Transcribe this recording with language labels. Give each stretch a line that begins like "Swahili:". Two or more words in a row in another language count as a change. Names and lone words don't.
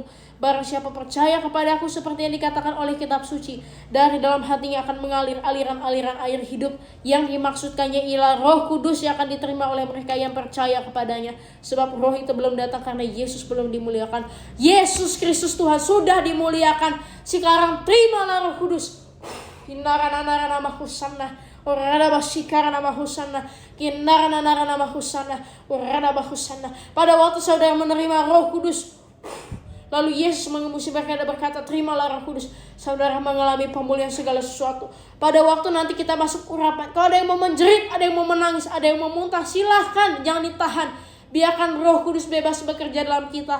Indonesian: Barang siapa percaya kepadaku, seperti yang dikatakan oleh kitab suci, dari dalam hatinya akan mengalir aliran-aliran air hidup. Yang dimaksudkannya ialah Roh Kudus yang akan diterima oleh mereka yang percaya kepadanya. Sebab Roh itu belum datang karena Yesus belum dimuliakan. Yesus Kristus Tuhan sudah dimuliakan. Sekarang terimalah Roh Kudus. Kinara-nara nama Hosanna. Orada basikara nama Hosanna. Kinara-nara nama Hosanna. Orada Hosanna. Pada waktu saudara menerima Roh Kudus, lalu Yesus mengembusi berkata, terimalah Roh Kudus. Saudara mengalami pemulihan segala sesuatu. Pada waktu nanti kita masuk urapan, kalau ada yang mau menjerit, ada yang mau menangis, ada yang mau muntah, silahkan, jangan ditahan. Biarkan Roh Kudus bebas bekerja dalam kita.